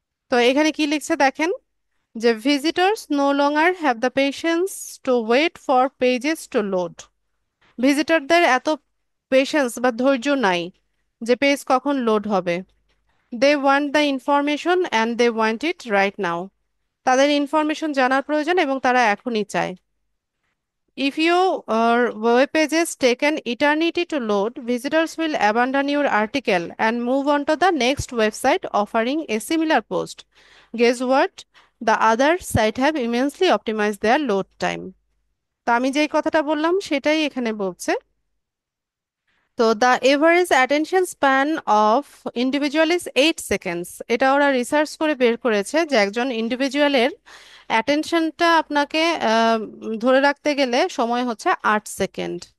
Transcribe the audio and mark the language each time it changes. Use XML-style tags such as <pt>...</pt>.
<bn>তো এখানে কি লিখছে দেখেন, যে</bn> <en>Visitors no longer have the patience to wait for pages to load.</en> <bn>ভিজিটরদের এত পেশেন্স বা ধৈর্য নাই যে পেজ কখন লোড হবে।</bn> <en>They want the information and they want it right now.</en> <bn>তাদের ইনফরমেশন জানার প্রয়োজন এবং তারা এখনই চায়।</bn> <en>If your web pages take an eternity to load, visitors will abandon your article and move on to the next website offering a similar post. Guess what? The other site have immensely optimized their load time.</en> <bn>তো আমি যেই কথাটা বললাম সেটাই এখানে বলছে।</bn> <en>তো the average attention span of individual is 8 seconds.</en> <bn>এটা ওরা রিসার্চ করে বের করেছে যে একজন ইন্ডিভিজুয়ালের অ্যাটেনশনটা আপনাকে ধরে রাখতে গেলে সময় হচ্ছে 8 সেকেন্ড।</bn>